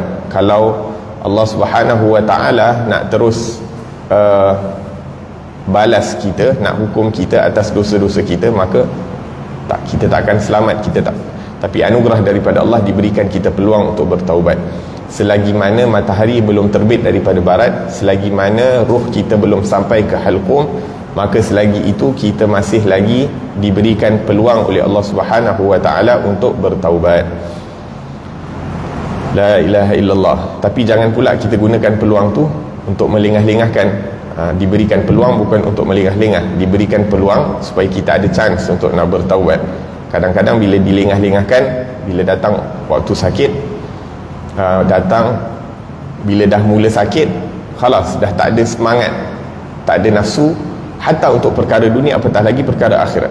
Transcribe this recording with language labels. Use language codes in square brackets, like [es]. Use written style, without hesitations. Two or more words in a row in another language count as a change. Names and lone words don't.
[ms] Kalau [ar] الله سبحانه وتعالى [ms] nak terus balas kita, nak hukum kita atas dosa-dosa kita, maka kita tak akan selamat, tapi anugerah daripada Allah diberikan kita peluang untuk bertaubat. Selagi mana matahari belum terbit daripada barat, selagi mana ruh kita belum sampai ke halqum, maka selagi itu kita masih lagi diberikan peluang oleh [ar] الله سبحانه وتعالى [ms] untuk bertaubat. [ar] لا إله إلا الله. [ms] Tapi jangan pula kita gunakan peluang tu untuk melengah-lengahkan. Diberikan peluang bukan untuk melengah-lengah, diberikan peluang supaya kita ada chance untuk nak bertaubat. Kadang-kadang bila dilengah-lengahkan, bila datang waktu sakit, bila dah mula sakit, khalas, dah tak ada semangat, tak ada nafsu hatta untuk perkara dunia, apatah lagi perkara akhirat.